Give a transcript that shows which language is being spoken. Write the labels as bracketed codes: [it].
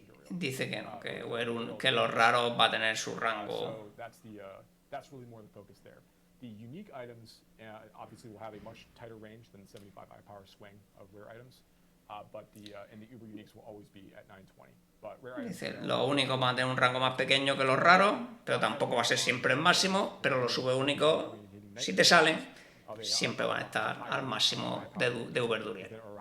[es] Dice que no, que los raros va a tener su rango. [en] That's really more the focus there. The unique items obviously will have a much tighter range than the 75 high power swing of rare items, but the Uber uniques will always be at 920. [es] Dice, los únicos van a tener un rango más pequeño que los raros, pero tampoco va a ser siempre el máximo, pero los sub únicos, si te salen, siempre van a estar al máximo de Uber Duriel.